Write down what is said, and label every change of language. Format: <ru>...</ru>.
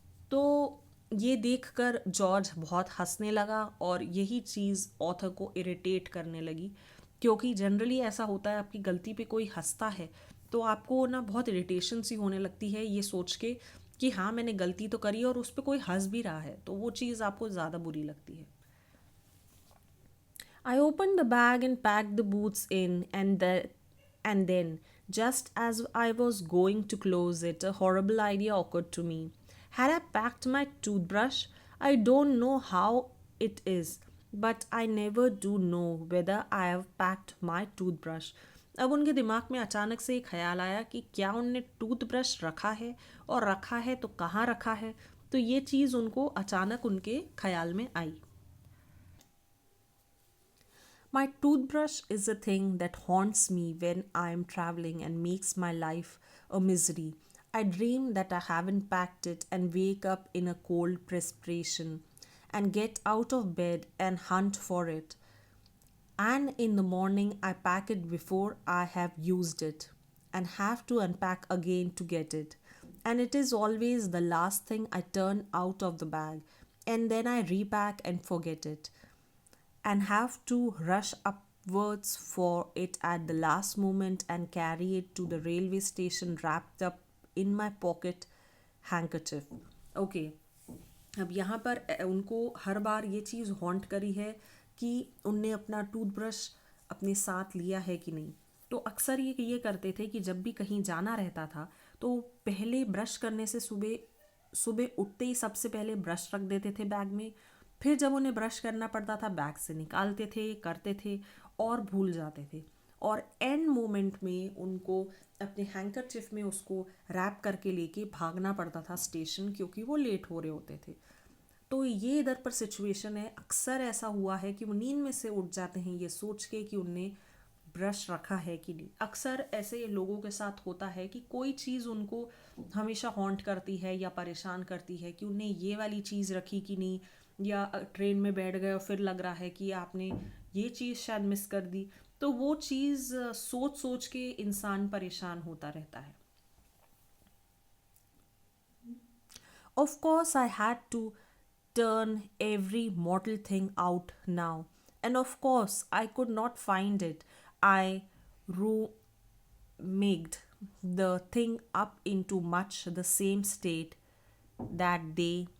<hi>तो ये देखकर जॉर्ज बहुत हंसने लगा और यही चीज़ ऑथर को इरिटेट करने लगी, क्योंकि जनरली ऐसा होता है, आपकी गलती पे कोई हंसता है तो आपको ना बहुत इरिटेशन सी होने लगती है ये सोच के कि हाँ मैंने गलती तो करी है और उस पर कोई हंस भी रहा है, तो वो चीज़ आपको ज़्यादा बुरी लगती है।</hi> <en>I opened the bag and packed the boots in, and then, just as I was going to close it, a horrible idea occurred to me. Had I packed my toothbrush? I don't know how it is, but I never do know whether I have packed my toothbrush.</en> <hi>अब उनके दिमाग में अचानक से एक ख्याल आया कि क्या उनने टूथब्रश रखा है, और रखा है तो कहाँ रखा है। तो ये चीज़ उनको अचानक उनके ख्याल में आई।</hi> <en>My toothbrush is a thing that haunts me when I am traveling and makes my life a misery. I dream that I haven't packed it and wake up in a cold perspiration and get out of bed and hunt for it. And in the morning, I pack it before I have used it and have to unpack again to get it. And it is always the last thing I turn out of the bag, and then I repack and forget it and have to rush upwards for it at the last moment and carry it to the railway station wrapped up in my pocket handkerchief.</en> <hi>Okay, अब यहाँ पर उनको हर बार ये चीज़ haunt करी है कि उनने अपना टूथब्रश अपने साथ लिया है कि नहीं। तो अक्सर ये करते थे कि जब भी कहीं जाना रहता था तो पहले ब्रश करने से सुबह सुबह उठते ही सबसे पहले ब्रश रख देते थे बैग में, फिर जब उन्हें ब्रश करना पड़ता था बैग से निकालते थे, करते थे और भूल जाते थे, और एंड मोमेंट में उनको अपने हैंकरचिफ में उसको रैप करके लेके भागना पड़ता था स्टेशन, क्योंकि वो लेट हो रहे होते थे। तो ये इधर पर सिचुएशन है, अक्सर ऐसा हुआ है कि वो नींद में से उठ जाते हैं ये सोच के कि उनने ब्रश रखा है कि नहीं। अक्सर ऐसे लोगों के साथ होता है कि कोई चीज़ उनको हमेशा हॉन्ट करती है या परेशान करती है कि उनने ये वाली चीज़ रखी कि नहीं, या ट्रेन में बैठ गए और फिर लग रहा है कि आपने ये चीज़ शायद मिस कर दी। तो वो चीज़ सोच सोच के इंसान परेशान होता रहता है।</hi> <en>Of course, I had to turn every mortal thing out now. And of course, I could not find it. I rummaged the thing up into much the same state that day.</en>